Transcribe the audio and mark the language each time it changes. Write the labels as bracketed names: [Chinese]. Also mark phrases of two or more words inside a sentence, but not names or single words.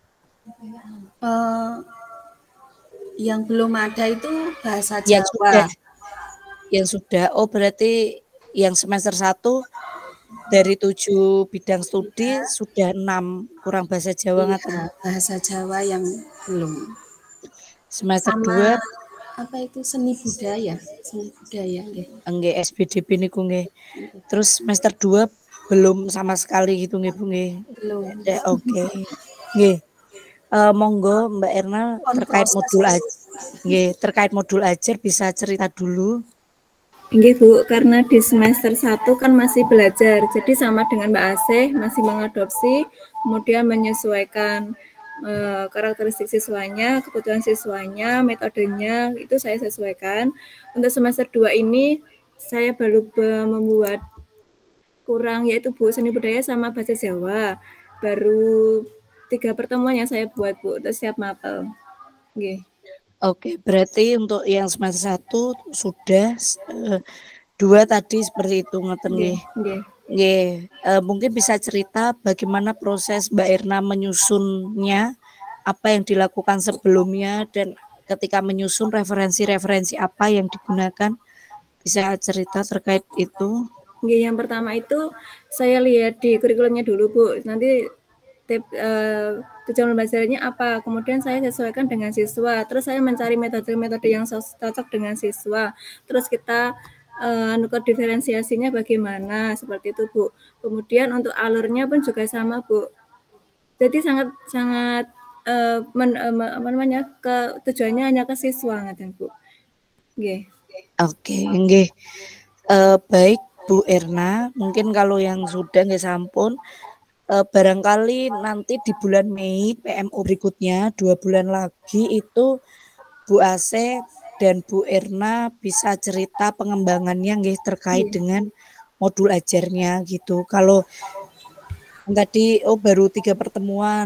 [Indonesian] Yang belum ada itu bahasa Jawa. Yang sudah. Oh, berarti yang semester 1 dari 7 bidang studi sudah 6 kurang bahasa Jawa ngaten. Bahasa Jawa yang belum. Semester 2 apa itu seni budaya nggih. [Javanese] Nggih SBDP niku nggih. [Indonesian] Terus semester 2 belum sama sekali gitu nggih Bu nggih. Belum. Oke. [Javanese] Nggih. Monggo [Indonesian] Mbak Erna terkait modul ajar. Nggih, terkait modul ajar bisa cerita dulu. Nggih Bu, karena di semester 1 kan masih belajar, jadi sama dengan Mbak Asih masih mengadopsi, kemudian menyesuaikan karakteristik siswanya, kebutuhan siswanya, metodenya, itu saya sesuaikan. Untuk semester 2 ini saya baru membuat kurang, yaitu Bu seni budaya sama bahasa Jawa. Baru 3 pertemuan yang saya buat Bu, untuk siap mapel. Nggih. Oke, berarti untuk yang semester 1 sudah, 2 tadi seperti itu [Javanese] ngoten nggih. [Indonesian] Nggih, mungkin bisa cerita bagaimana proses Mbak Erna menyusunnya, apa yang dilakukan sebelumnya dan ketika menyusun referensi-referensi apa yang digunakan, bisa cerita terkait itu? Nggih, yang pertama itu saya lihat di kurikulumnya dulu, Bu. Nanti tujuan pembelajarannya apa, kemudian saya sesuaikan dengan siswa, terus saya mencari metode-metode yang cocok dengan siswa, terus kita diferensiasinya bagaimana, seperti itu, Bu. Kemudian untuk alurnya pun juga sama, Bu. Jadi sangat tujuannya hanya ke siswa, ngaten, Bu. Nggih. Oke, nggih. Baik Bu Erna, mungkin kalau yang sudah [Javanese] nggih sampun, [Indonesian] barangkali nanti di bulan Mei PMO berikutnya 2 bulan lagi itu Bu Ase dan Bu Erna bisa cerita pengembangannya nggih terkait dengan modul ajarnya gitu. Kalau tadi baru 3 pertemuan.